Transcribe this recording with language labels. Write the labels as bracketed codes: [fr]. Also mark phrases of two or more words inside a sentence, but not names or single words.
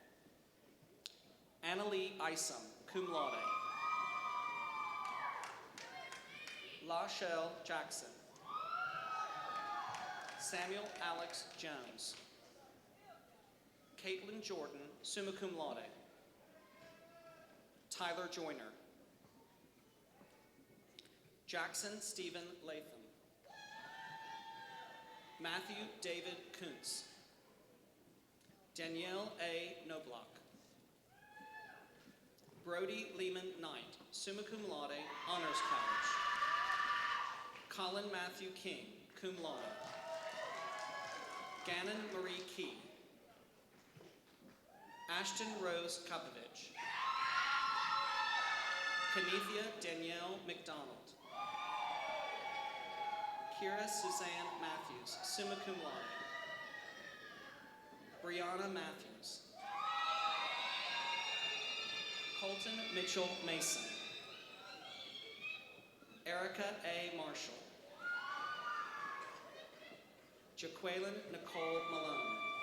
[en] Annalie Isom, [la] cum laude. [en] Lachelle Jackson. Samuel Alex Jones. Caitlin Jordan, [la] summa cum laude. [en] Tyler Joyner. Jackson Stephen Latham. Matthew David Kuntz. Danielle A. Knobloch. Brody Lehman Knight, [la] summa cum laude, [en] Honors College. Colin Matthew King, [la] cum laude. [en] Gannon Marie Key. Ashton Rose Kopovich. Kenethia Danielle McDonald. Kira Suzanne Matthews, [la] summa cum laude. [en] Brianna Matthews. Colton Mitchell Mason. Erica A. Marshall. Jaqueline Nicole Malone.